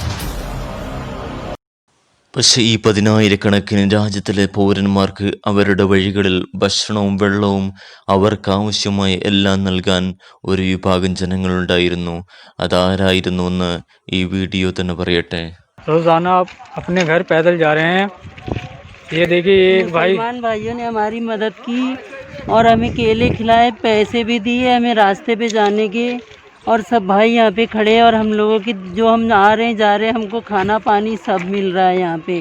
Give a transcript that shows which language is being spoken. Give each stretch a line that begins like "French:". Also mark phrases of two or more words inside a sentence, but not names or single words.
Malayalam: പക്ഷെ ഈ 10,000-കണക്കിന് രാജ്യത്തിലെ പൗരന്മാർക്ക് അവരുടെ വഴികളിൽ ഭക്ഷണവും വെള്ളവും അവർക്കാവശ്യമായ എല്ലാം നൽകാൻ ഒരു വിഭാഗം ജനങ്ങളുണ്ടായിരുന്നു. അതാരായിരുന്നുവെന്ന് ഈ വീഡിയോ തന്നെ പറയട്ടെ.
Hindi: रोजाना आप अपने घर पैदल जा रहे हैं. ये देखिए एक मुसलमान भाइयों ने हमारी मदद की और हमें केले खिलाए, पैसे भी दिए हमें रास्ते पे जाने के. और सब भाई यहाँ पे खड़े हैं और हम लोगों की जो हम आ रहे हैं जा रहे हैं, हमको खाना पानी सब मिल रहा है यहाँ पे.